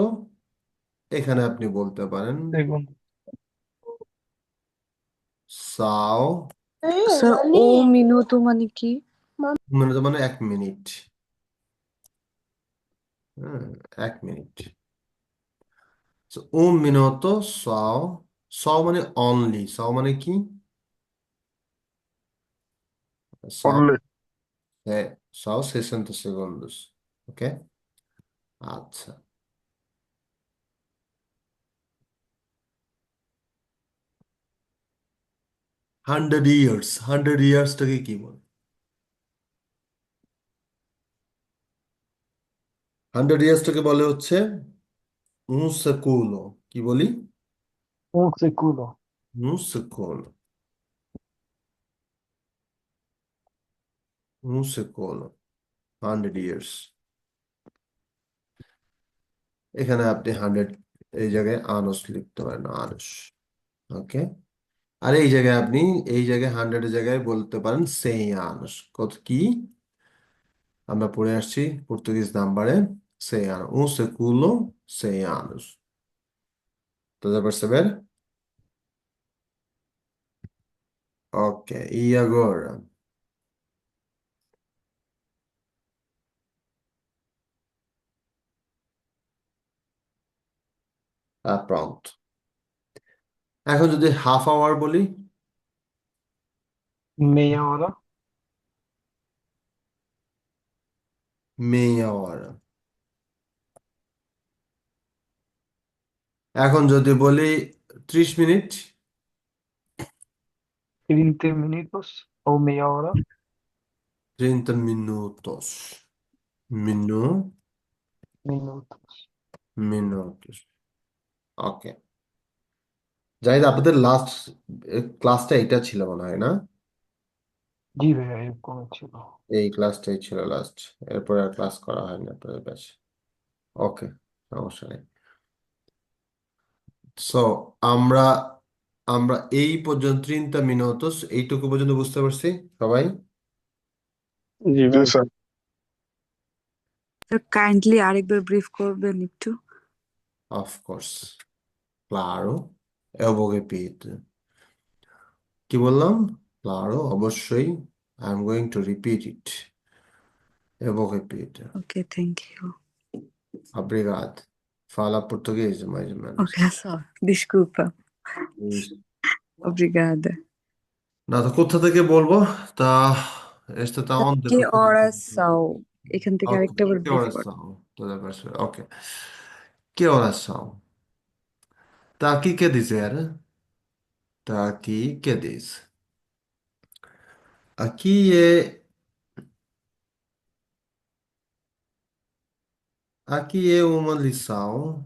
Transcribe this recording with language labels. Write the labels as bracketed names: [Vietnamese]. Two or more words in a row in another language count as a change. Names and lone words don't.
[Bangla] এখানে আপনি বলতে পারেন [Portuguese] Segundo. [Bangla] সাও। স্যার ও মিনুতো মানে কি? মিনাতো মানে 1 মিনিট। হ্যাঁ, 1 মিনিট। So, [Portuguese] un minuto সাও। [Bangla] সাও মানে অনলি, সাও মানে কি? সাও, [English] Only. [Bangla] হ্যাঁ, [Portuguese] são 60 segundos. [Bangla] ওকে, আচ্ছা। 100 years, 100 yearsটাকে কি বলে? 100 yearsটাকে বলে হচ্ছে [Italian] un secolo। [Bangla] কি বলি? [Portuguese] Um século. [Italian] Un secolo, un secolo, 100 years। [Bangla] এখানে আপনি 100, এই জায়গায় আনস লিখতে পারেন, আনস। ওকে, আর এই জায়গায় আপনি, এই জায়গায় 100-এর জায়গায় বলতে পারেন 100 anos। কত কি আমরা পড়ে আসছি পর্তুগিজ নাম্বারে? [Portuguese] 100 anos, un século, 100 anos। Estás a perceber? Ok, e agora? Pronto। [Bangla] এখন যদি হাফ আওয়ার বলি? [Portuguese] Meia hora. meia hora। [Bangla] এখন যদি বলি 30 মিনিট? [Portuguese] 30 minutos. Ou meia hora. 30 minutos। Minutos. minutos। [Bangla] ওকে, জাহিদ, আপনাদের লাস্ট ক্লাসটা এটা ছিল মনে হয়, না? জি ভাইয়া এরকম ছিল। এই ক্লাসটাই ছিল লাস্ট, এরপরে আর ক্লাস করা হয়নি আপনাদের ব্যাচে। ওকে, সমস্যা নেই। সো আমরা আমরা এই পর্যন্ত 30 মিনিটস এইটুকু পর্যন্ত বুঝতে পারছি সবাই? জি জি ভাই। স্যার। স্যার কাইন্ডলি আরেকবার ব্রিফ করবেন একটু? অফকোর্স, ক্লারো, [Portuguese] eu vou repetir। [Bangla] কি বললাম? ক্লারো, অবশ্যই। [English] I am going to repeat it. [Portuguese] eu vou repetir। [English] okay, thank you. [Portuguese] Obrigado। Fala português, mais ou menos। Ok, só. Desculpa. Isso। Obrigada. [Bangla] না তো কোথা থেকে বলবো? তা [Portuguese] este está onde? Que horas são? [Bangla] এখান থেকে [Portuguese] Ok, [Bangla] আরেকটা বার [Portuguese] que [Bangla] ব্রিফ [Portuguese] horas [Bangla] কর। [Portuguese] são? Toda a pessoa. Ok. Que horas são? Tá aqui quer dizer Tá aqui, que diz? Aqui é uma lição.